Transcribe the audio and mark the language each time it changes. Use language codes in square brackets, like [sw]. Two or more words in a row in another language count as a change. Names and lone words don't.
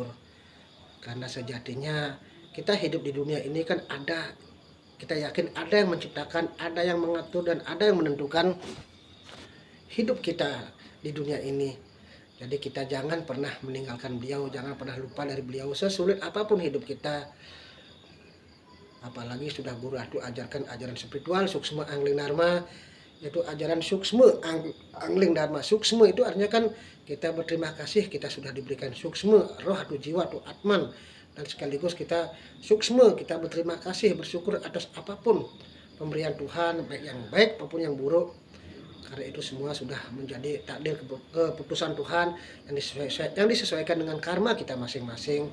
[id] Karena sejatinya kita hidup di dunia ini kan ada, kita yakin ada yang menciptakan, ada yang mengatur, dan ada yang menentukan hidup kita di dunia ini. Jadi kita jangan pernah meninggalkan beliau, jangan pernah lupa dari beliau sesulit apapun hidup kita. Apalagi sudah guru itu ajarkan ajaran spiritual suksma Angling Dharma, yaitu ajaran suksma Angling Dharma. Suksma itu artinya kan kita berterima kasih, kita sudah diberikan suksma, roh atau jiwa atau atman, dan sekaligus kita suksma, kita berterima kasih, bersyukur atas apapun pemberian Tuhan, baik yang baik maupun yang buruk. Karena itu semua sudah menjadi takdir keputusan Tuhan yang disesuaikan dengan karma kita masing-masing.